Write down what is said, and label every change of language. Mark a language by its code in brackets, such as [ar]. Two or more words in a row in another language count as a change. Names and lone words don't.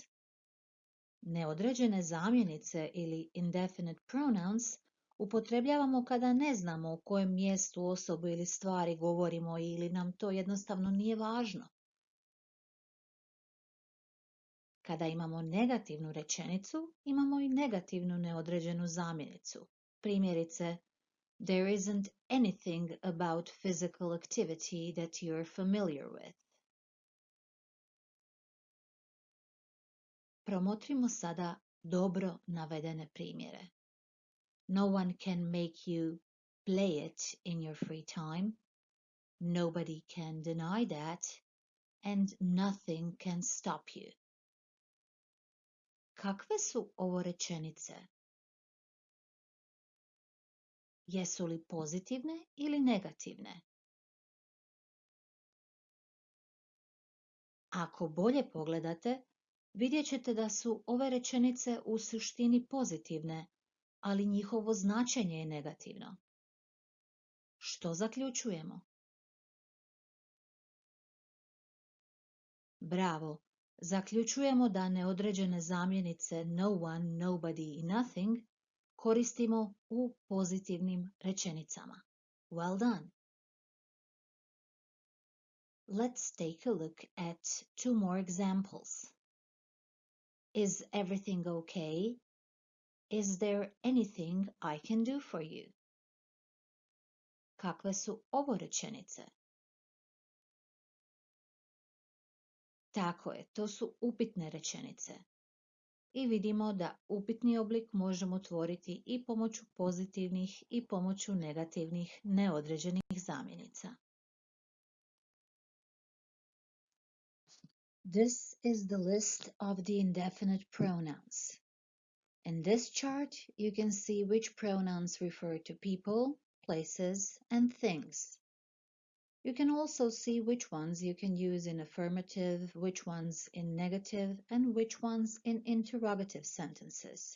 [hr] Neodređene zamjenice ili [en] indefinite pronouns [hr] upotrebljavamo kada ne znamo o kojem mjestu, osobu ili stvari govorimo ili nam to jednostavno nije važno. Kada imamo negativnu rečenicu, imamo i negativnu neodređenu zamjenicu. Primjerice, [en] there isn't anything about physical activity that you're familiar with. [hr] Promotrimo sada dobro navedene primjere. [en] No one can make you play it in your free time. Nobody can deny that. And nothing can stop you. [hr] Kakve su ovo rečenice? Jesu li pozitivne ili negativne? Ako bolje pogledate, vidjet ćete da su ove rečenice u suštini pozitivne, ali njihovo značenje je negativno. Što zaključujemo? Bravo! Zaključujemo da neodređene zamjenice [en] no one, nobody [hr] i nothing koristimo u pozitivnim rečenicama. [en] Well done! Let's take a look at two more examples. Is everything okay? Is there anything I can do for you? [hr] Kakve su ovo rečenice? Tako je, to su upitne rečenice. I vidimo da upitni oblik možemo tvoriti i pomoću pozitivnih i pomoću negativnih neodređenih zamjenica. [en] This is the list of the indefinite pronouns. In this chart, you can see which pronouns refer to people, places, and things. You can also see which ones you can use in affirmative, which ones in negative, and which ones in interrogative sentences.